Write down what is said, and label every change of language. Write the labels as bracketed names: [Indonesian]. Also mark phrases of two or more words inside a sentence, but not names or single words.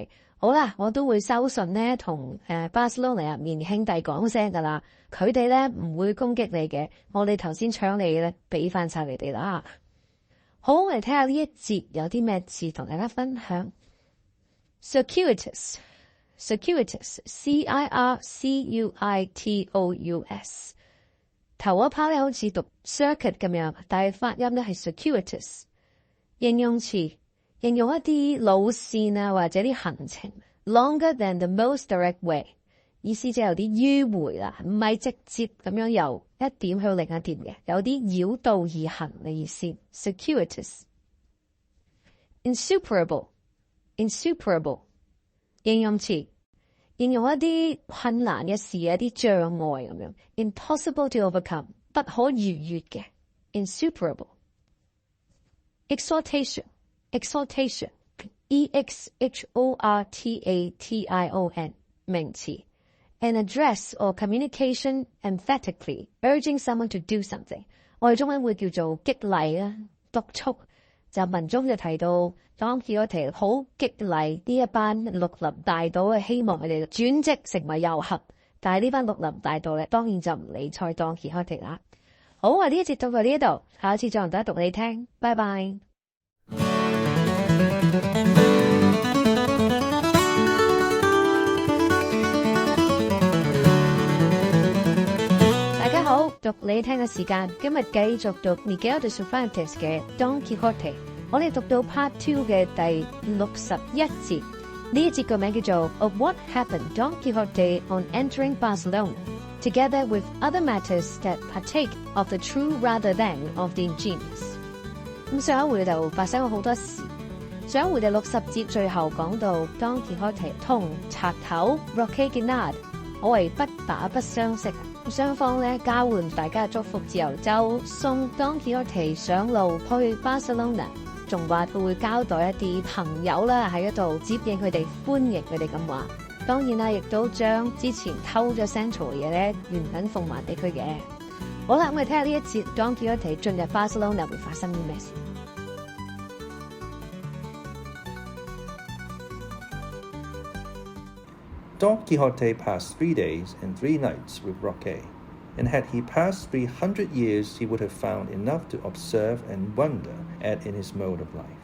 [Cantonese] 好啦，我都會收信咧，同巴塞隆納入面兄弟講聲噶啦，佢哋咧唔會攻擊你嘅。我哋頭先搶你咧，俾翻晒你哋啦。好，我哋睇下呢一節有啲咩字同大家分享。 [English] Circuitous。Circuitous, C-I-R-C-U-I-T-O-U-S。 [Cantonese] 頭一 part 咧好似讀 circuit 咁樣，但係發音咧係 circuitous。形容詞，形容一啲路線啊或者啲行程 ， [English] longer than the most direct way， [Cantonese] 意思即係有啲迂迴啦，唔係直接咁樣由一點去到另一點嘅，有啲繞道而行嘅意思。 [English] Circuitous。Insuperable。 [Cantonese] 形容詞，形容一啲困難嘅事，一啲障礙咁樣。 [English] Impossible to overcome， [Cantonese] 不可逾越嘅。 [English] Insuperable。Exhortation。E-X-H-O-R-T-A-T-I-O-N， 名詞。An address or communication emphatically urging someone to do something， [Cantonese] 我哋中文會叫做激勵啊，督促。就文中就提到 Don Quixote 好激勵呢一班綠林大盜，希望佢哋轉職成為遊俠。但係呢班綠林大盜咧，當然就唔理睬 Don Quixote 啦。好，我呢一節到呢一度，下一次再同大家讀你聽，拜拜。讀你聽嘅時間，今日繼續讀 Miguel de Cervantes 嘅 Don Quixote， 我哋讀到 Part 2嘅第61節，呢一節個名叫做 Of What Happened Don Quixote on Entering Barcelona, Together with Other Matters that Partake of the True Rather Than of the Ingenious。咁上一回就發生咗好多事，上一回第60節最後講到 Don Quixote 同賊頭 Roque 可謂不打不相識。雙方咧交換大家嘅祝福之後，就送 Don Quixote 上路去巴塞隆納，仲話佢會交代一啲朋友啦喺嗰度接應佢哋，歡迎佢哋咁話。當然啦，亦都將之前偷咗 Sancho 嘅嘢咧原銀奉還俾佢嘅。好啦，咁我哋睇下呢一節 Don Quixote 進入巴塞隆納會發生啲咩事。 [English] Don Quixote passed 3 days and 3 nights with Roque, and had he passed 300 years, he would have found enough to observe and wonder at in his mode of life.